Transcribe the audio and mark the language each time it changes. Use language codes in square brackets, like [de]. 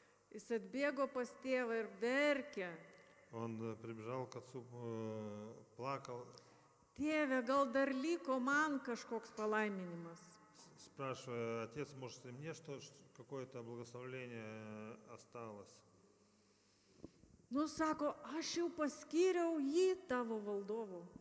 [lt] Jis atbėgo pas tėvą ir verkė. [ru] он прибежал к отцу, плакал, [lt] Tėve, gal dar liko man kažkoks palaiminimas. [ru] спрашивая: отец, может и мне какое-то благословение осталось? [lt] Nu, sako, aš jau paskyriau jį tavo valdovu.